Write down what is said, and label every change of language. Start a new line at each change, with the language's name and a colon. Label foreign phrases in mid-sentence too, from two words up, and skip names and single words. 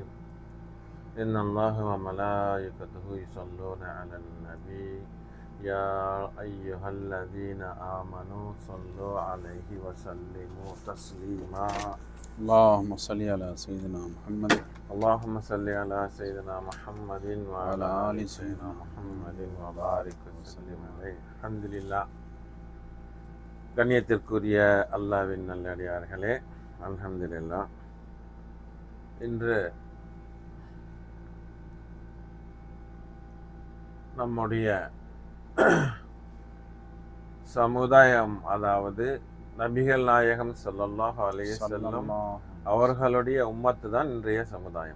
Arabic: إن الله وملائكته يصلون على النبي يا أيها الذين آمنوا صلوا عليه وسلموا تسليما. اللهم صل على سيدنا محمد اللهم صل على سيدنا محمد وعلى آل سيدنا محمد وبارك وسلم عليه.
Tamil: அல்ஹம்துலில்லாஹ். கண்ணியத்திற்குரிய அல்லாஹ்வின் நல்லடியார்களே, அல்ஹம்துலில்லாஹ். இன்று நம்முடைய சமுதாயம், அதாவது நபிகள் நாயகம்
Arabic: صلى الله عليه وسلم
Tamil: அவர்களுடைய உம்மத்து தான் இன்றைய சமுதாயம்.